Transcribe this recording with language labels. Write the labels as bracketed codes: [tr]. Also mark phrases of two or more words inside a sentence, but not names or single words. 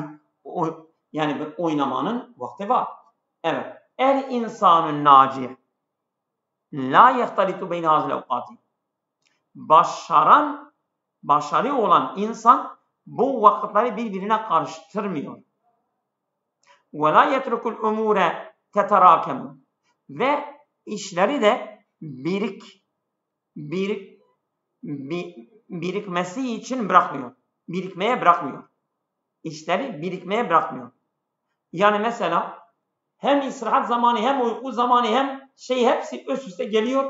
[tr] Yani oynamanın vakti var. [ar] Evet. الإنسان الناجح. لا يختلط بين هذه الأوقات. [tr] Başarı olan insan bu vakitleri birbirine karıştırmıyor. [ar] وَلَا يَتْرُكُ الْاُمُورَ تَتَرَاكَمُ [tr] Ve işleri de birikmesi için bırakmıyor. Birikmeye bırakmıyor. İşleri birikmeye bırakmıyor. Yani mesela hem istirahat zamanı hem uyku zamanı hem hepsi üst üste geliyor.